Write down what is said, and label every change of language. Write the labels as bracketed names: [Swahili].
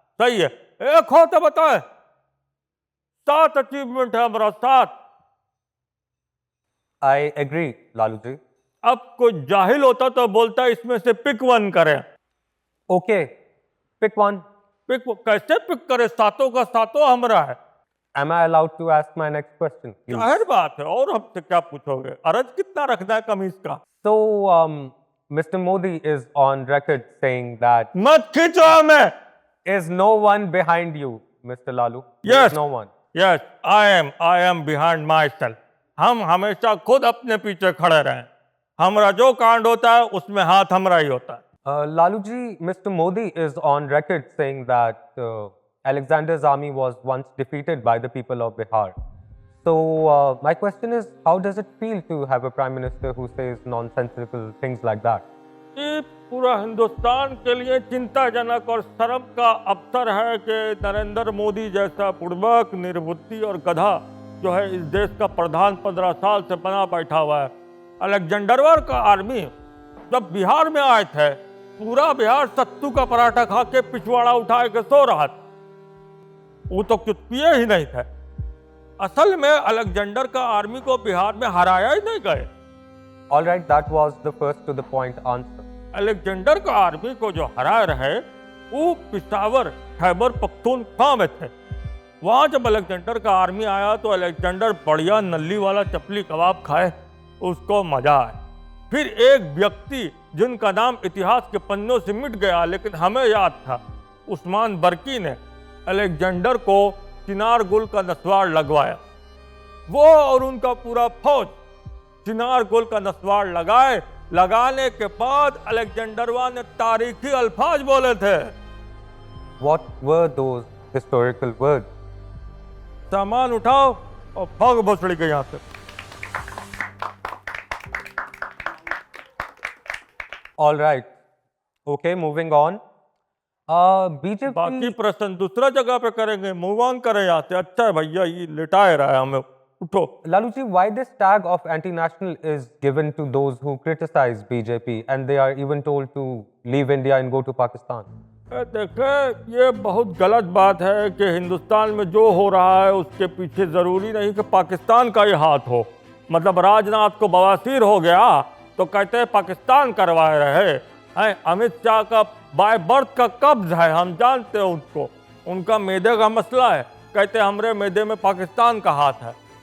[Hindi] सही है, एक हो तो बताए। 7 अचीवमेंट है हमारा, 7। [English] I agree, Lalu ji. [Hindi] अब कोई जाहिल होता तो बोलता इसमें से पिक 1 करें। [English] Okay, pick one. [Hindi] पिक कैसे पिक करे, सातों का सातों हमरा है। [English] Am I allowed to ask my next question? please? [Hindi] जाहिर बात है, और हमसे क्या पूछोगे? अरज कितना रखना है कमीज का? [English] So, Mr. Modi is on record saying that [Hindi] मत खींचो हमें। [English] is no one behind you, Mr. Lalu. There Yes. is no one. Yes, I am behind myself. [Hindi] हम हमेशा खुद अपने पीछे खड़े रहें। हमरा जो कांड होता है उसमें हाथ हमरा ही होता है। [English] Lalu ji, Mr. Modi is on record saying that Alexander's army was once defeated by the people of Bihar. So, my question is, how does it feel to have a prime minister who says nonsensical things like that? [Hindi] ये पूरा हिंदुस्तान के लिए चिंताजनक और शर्म का अवसर है कि नरेंद्र मोदी जैसा बुड़बक, निर्बुद्धि और गधा जो है इस देश का प्रधान 15 साल से बना बैठा हुआ है। अलेक्जेंडरवर का आर्मी जब बिहार में आए थे, पूरा बिहार सत्तू का पराठा खा के पिछवाड़ा उठा के सो रहा था। वो तो कुछ पिए ही नहीं थे। असल में अलेक्जेंडर का आर्मी को बिहार में हराया ही नहीं गए। [English] All right, that was the first to the point answer. [Hindi] Alexander का आर्मी को जो हराए रहे वो पिशावर, खैबर पख्तूनख्वा में थे। वहां जब अलेक्जेंडर का आर्मी आया तो अलेक्जेंडर बढ़िया नल्ली वाला चपली कबाब खाए, उसको मजा आए। फिर एक व्यक्ति जिनका नाम इतिहास के पन्नों से मिट गया लेकिन हमें याद था, उस्मान बर्की ने अलेक्जेंडर को चिनार गुल का नस्वार लगवाया। वो और उनका पूरा फौज चिनार गुल का नस्वार लगाए। लगाने के बाद अलेक्जेंडरवा ने तारीखी अल्फाज बोले थे। [English] What were those historical words? [Hindi] सामान उठाओ और भाग भोसड़ी के यहां से। [English] All right. Okay, moving on. BJP. [Hindi] बाकी प्रश्न दूसरा जगह पे करेंगे, [English] move on [Hindi] करें यहाँ से। अच्छा है भैया, ये लिटाए रहा है हमें, उठो। [English] Lalu ji, why this tag of anti-national is given to those who criticize BJP and they are even told to leave India and go to Pakistan? [Hindi] देखे, ये बहुत गलत बात है कि हिंदुस्तान में जो हो रहा है उसके पीछे जरूरी नहीं कि पाकिस्तान का ही हाथ हो। मतलब राजनाथ को बवासीर हो गया तो कहते हैं पाकिस्तान करवाए रहे हैं। अमित शाह का बाय बर्थ का कब्ज है, हम जानते हैं उसको, उनका मैदे का मसला है, कहते हैं हमरे मैदे में पाकिस्तान का हाथ है।